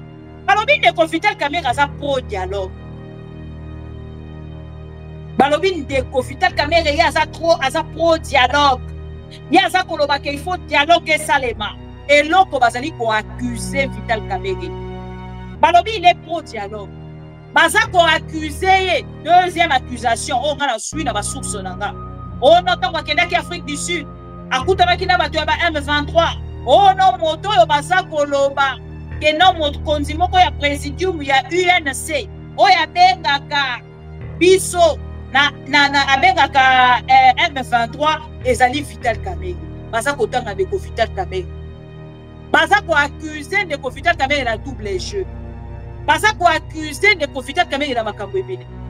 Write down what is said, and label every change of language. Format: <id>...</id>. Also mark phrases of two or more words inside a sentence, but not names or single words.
<ln>Balobine Ndeko Vital Kamerhe aza</ln> <fr>pro dialogue.</fr> <ln>Balobine Ndeko Vital Kamerhe aza</ln> <fr>pro dialogue.</fr> <ln>Yaza koloba</ln> <fr>qu'il faut dialogue</fr> <ln>salema.</ln> <fr>Et l'autre</fr> <ln>bazali ko accuser Vital Kamerhe.</ln> <fr>Balobi il est pro dialogue.</fr> <ln>Baza ko accuser</ln> <fr>deuxième accusation on a la suite</fr> <ln>na ba source nanga.</ln> <fr>On entend</fr> <ln>ko kenda ki Afrique du Sud. Akutana ki na bato ya ba M23.</ln> <fr>Oh non</fr> <ln>moto yo baza koloba.</ln> <fr>Que non mon</fr> <ln>kondimoko ya présidium ya UNC o ya bengaka biso na abengaka M23 ezali Vital Kamerhe baza kotanga Ndeko Vital Kamerhe baza ko accuser Ndeko Vital Kamerhe</ln> <fr>la double jeu</fr> <ln>baza ko accuser Ndeko Vital Kamerhe la makambo ebele</ln>